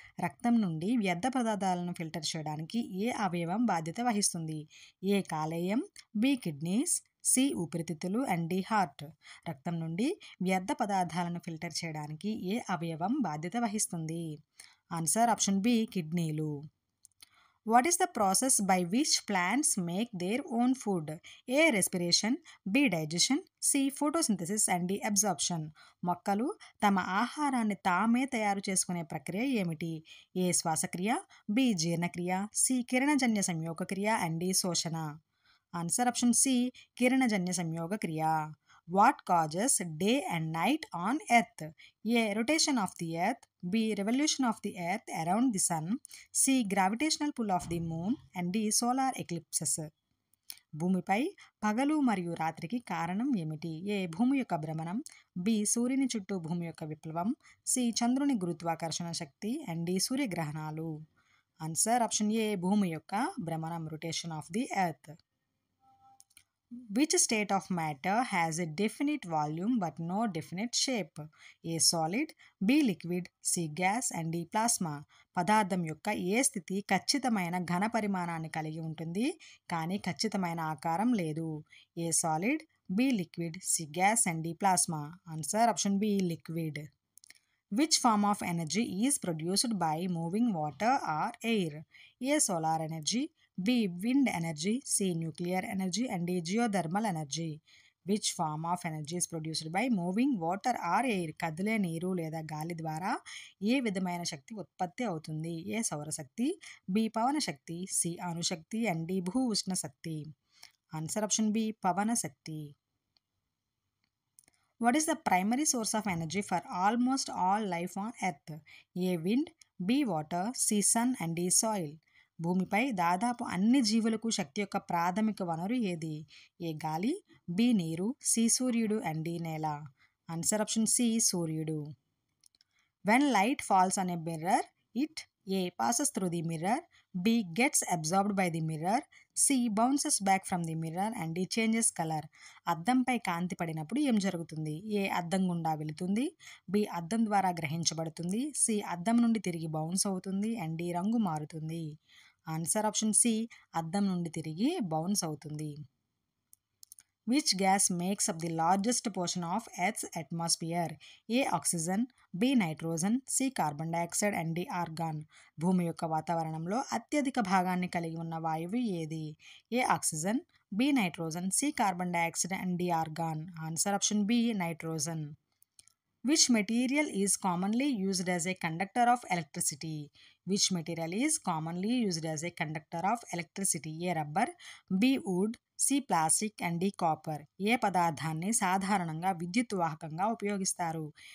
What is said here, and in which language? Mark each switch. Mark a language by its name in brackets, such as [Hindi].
[Telugu] రక్తం నుండి వ్యర్థ పదార్థాలను ఫిల్టర్ చేయడానికి ఏ అవయవం బాధ్యత వహిస్తుంది? ఏ కాలేయం, బి కిడ్నీస్, సి ఊపిరితిత్తులు అండ్ డి హార్ట్. రక్తం నుండి వ్యర్థ పదార్థాలను ఫిల్టర్ చేయడానికి ఏ అవయవం బాధ్యత వహిస్తుంది? ఆన్సర్ ఆప్షన్ బి కిడ్నీలు. [English] What is the process by which plants make their own food? A. Respiration, B. Digestion, C. Photosynthesis and D. Absorption. [Telugu] మొక్కలు తమ ఆహారాన్ని తామే తయారు చేసుకునే ప్రక్రియ ఏమిటి? ఏ శ్వాసక్రియ, బి జీర్ణక్రియ, సి కిరణజన్య సంయోగక్రియ అండ్ డి శోషణ. ఆన్సర్ ఆప్షన్ సి కిరణజన్య సంయోగక్రియ. [English] What causes day and night on earth? A. Rotation of the earth, B. Revolution of the earth around the sun, C. Gravitational pull of the moon and D. Solar eclipses. [Telugu] భూమిపై పగలు మరియు రాత్రికి కారణం ఏమిటి? ఏ. భూమి యొక్క భ్రమణం, బి. సూర్యుని చుట్టూ భూమి యొక్క విప్లవం, సి. చంద్రుని గురుత్వాకర్షణ శక్తి and D. సూర్యగ్రహణాలు. Answer option ఏ భూమి యొక్క భ్రమణం, [English] Rotation of the earth. Which state of matter has a definite volume but no definite shape? A. Solid, B. Liquid, C. Gas and D. Plasma. [Telugu] పదార్థం యొక్క ఏ స్థితి ఖచ్చితమైన ఘన పరిమాణాన్ని కలిగి ఉంటుంది కానీ ఖచ్చితమైన ఆకారం లేదు? ఏ solid, B liquid, C gas and D plasma. Answer option B liquid. [English] Which form of energy is produced by moving water or air? A. Solar energy, B. Wind energy, C. Nuclear energy and D. Geothermal energy. Which form of energy is produced by moving water or air? [Telugu] కదిలే నీరు లేదా గాలి ద్వారా ఏ విధమైన శక్తి ఉత్పత్తి అవుతుంది? ఏ సౌరశక్తి, B Pawan Shakti, C అణుశక్తి and D భూ ఉష్ణ శక్తి. Answer option B Pawan Shakti. [English] What is the primary source of energy for almost all life on earth? A. Wind, B. Water, C. Sun and D. Soil. [Telugu] భూమిపై దాదాపు అన్ని జీవులకు శక్తి యొక్క ప్రాథమిక వనరు ఏది? ఏ గాలి, బి నీరు, సి సూర్యుడు అండ్ డి నేల. ఆన్సర్ ఆప్షన్ సి సూర్యుడు. [English] When light falls on a mirror, it A. passes through the mirror, B. gets absorbed by the mirror, C. bounces back from the mirror and D. changes color. [Telugu] అద్దంపై కాంతి పడినప్పుడు ఏం జరుగుతుంది? ఏ. అద్దం గుండా వెళుతుంది, B. అద్దం ద్వారా గ్రహించబడుతుంది, సి. అద్దం నుండి తిరిగి బౌన్స్ అవుతుంది అండ్ డి. రంగు మారుతుంది. ఆన్సర్ ఆప్షన్ సి అద్దం నుండి తిరిగి బౌన్స్ అవుతుంది. [English] Which gas makes up the largest portion of Earth's atmosphere? A. Oxygen, B. Nitrogen, C. Carbon dioxide and D. Argon. [Telugu] భూమి యొక్క వాతావరణంలో అత్యధిక భాగాన్ని కలిగి ఉన్న వాయువు ఏది? ఏ. Oxygen, B. Nitrogen, C. Carbon dioxide and D organ. Answer option B nitrogen. [English] Which material is commonly used as a conductor of electricity? Which material is commonly used as a conductor of electricity? A. rubber, B. wood, C. plastic and D. copper. [Telugu] ఏ పదార్థాన్ని సాధారణంగా విద్యుత్ వాహకంగా ఉపయోగిస్తారు?